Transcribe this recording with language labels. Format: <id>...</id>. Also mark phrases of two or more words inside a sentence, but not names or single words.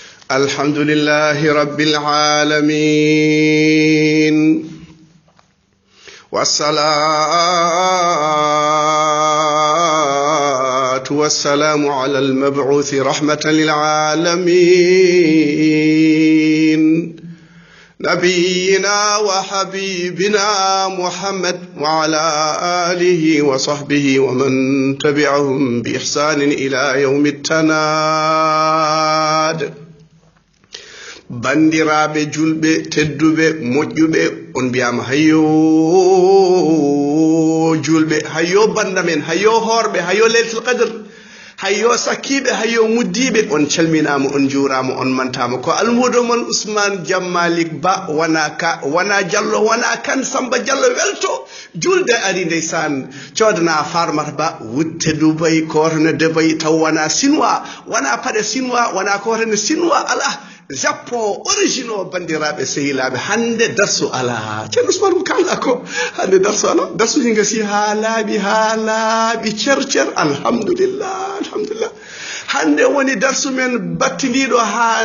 <ar>الحمد لله رب العالمين والصلاة والسلام على المبعوث رحمة للعالمين نبينا وحبيبنا محمد وعلى آله وصحبه ومن تبعهم بإحسان إلى يوم</ar> <ff>التناد bandiraɓe julɓe tedduɓe moƴƴuɓe on mbiyama hayyo julɓe hayyo bandamen hayyo horɓe hayyo</ff> <ar>ليلة القدر</ar> <ff>hayyo sakkiɓe hayyo muddiɓe on calminama on juurama on mantama ko almudo mon Ousmane Jammalik Ba wana Diallo wana Kane Samba Diallo welto julde ari ndeysan codana Farmata Ba wutte Dubai korne Dubai taw wana sinwa wana paɗe sinwa wana korne sinwa ala jappo original bandiraɓe sehilaɓe hande darsu ala ceerno Ousmane ko kalɗa ko hande darsu ala darsuji gasi ha laaɓi cer alhamdulillah hande woni darsu men battidiɗo ha</ff>